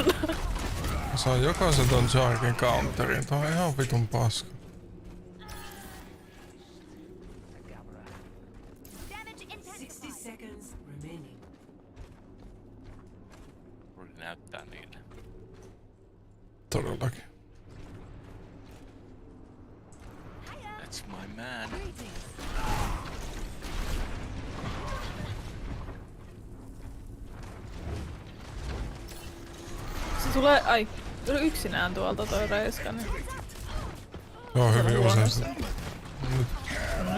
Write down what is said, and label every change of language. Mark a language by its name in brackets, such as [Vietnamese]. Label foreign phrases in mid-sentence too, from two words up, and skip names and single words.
[Finnish] Mä saan jokaisen ton Jarkin counterin. Tää on ihan vitun paska. Roodi näyttää niille. Todellakin. [English] That's my man. [Finnish] Se tulee... Ai, tuli yksinään tuolta toi reiska. Niin. Joo, hyvin useasti. Nyt.